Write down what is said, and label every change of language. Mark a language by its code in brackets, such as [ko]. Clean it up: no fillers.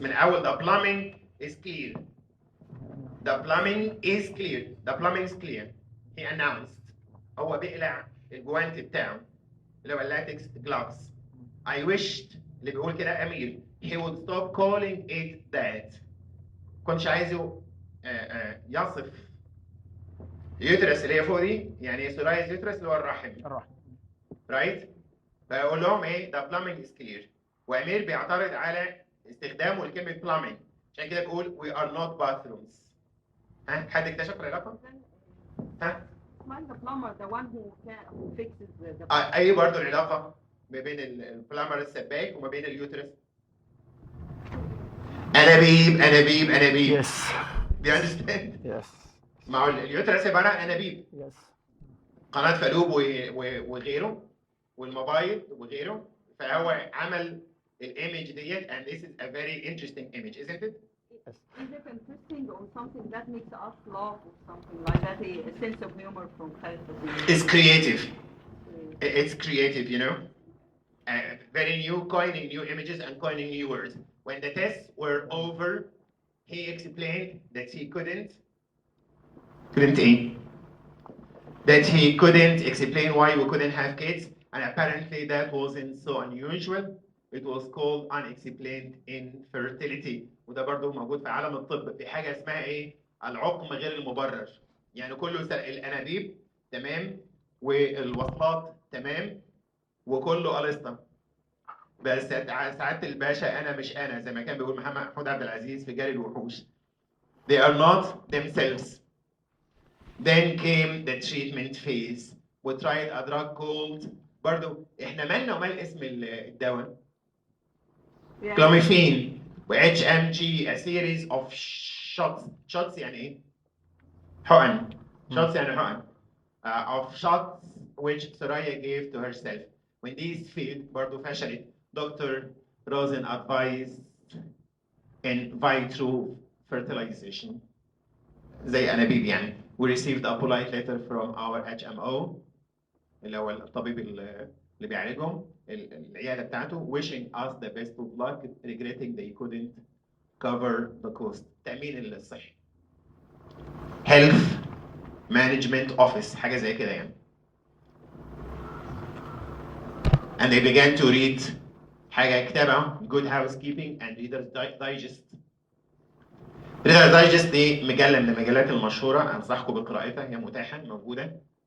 [ar] من أول, [en] the plumbing is clear. The plumbing is clear. The plumbing is clear. He announced. [ar] هو بيقلع الجوانت بتاعه اللي هو اللاتكس gloves. [en] I wished [ar] اللي بيقول كده أمير [en] he would stop calling it that. [ar] كنتش عايزه يصف يوترس اللي هي فوق دي، يعني سورايز يوترس اللي هو الرحم. [en] Right؟ [ar] فيقول لهم ايه؟ [en] the plumbing is clear. [ar] وأمير بيعترض على استخدامه لكلمة plumbing، عشان كده بيقول [en] we are not bathrooms. [ar] ها؟ حد اكتشف العلاقة؟ ها؟ [en] the plumber, the one who fixes the [ar] أي برضه العلاقة ما بين البلامر السباك وما بين اليوترس؟ أنابيب أنابيب أنابيب. [en] Yes. Do you understand؟ Yes. [ar] مع اليوترس عبارة عن أنابيب. [en] Yes. [ar] قناة فالوب وغيره والمبايض وغيره. فهو عمل الإيمج ديت, [en] and this is a very interesting image, isn't it? Yes. Is it interesting or something that makes us laugh or something like that? A sense of humor from Khaled Hosseini. It's creative. It's creative, you know. Very new, coining new images and coining new words. When the tests were over, he explained that he couldn't explain why we couldn't have kids, and apparently that wasn't so unusual It was called unexplained infertility. [ar] وده برضه موجود في عالم الطب، في حاجه اسمها ايه؟ العقم غير المبرر. يعني كله الانابيب تمام والوصلات تمام وكله ألسطة، بس سعادة الباشا انا مش انا، زي ما كان بيقول محمود عبد العزيز في جري الوحوش. [en] They are not themselves. Then came the treatment phase. We tried a drug called [ar] برضه احنا مالنا ومال اسم الدواء؟ كلوميفين و [en] HMG, a series of shots. [ar] shots يعني ايه؟ حقن. shots يعني حقن. [en] Of shots which Soraya gave to herself. When these failed [ar] برضه فشلت. [en] Dr. Rosen advised in vitro fertilization. [ar] زي أنابيب يعني. [en] We received a polite letter from our HMO [ar] اللي هو الطبيب اللي بيعالجهم العيادة بتاعته, [en] wishing us the best of luck, regretting they couldn't cover the cost. [ar] تأمين الصحي. [en] Health Management Office [ar] حاجة زي كده يعني. [en] And they began to read [ar] حاجة كتابة [en] Good Housekeeping and Reader's Digest. [ar] Reader's Digest دي مجلة من المجلات المشهورة، أنصحكم بقراءتها، هي متاحة موجودة.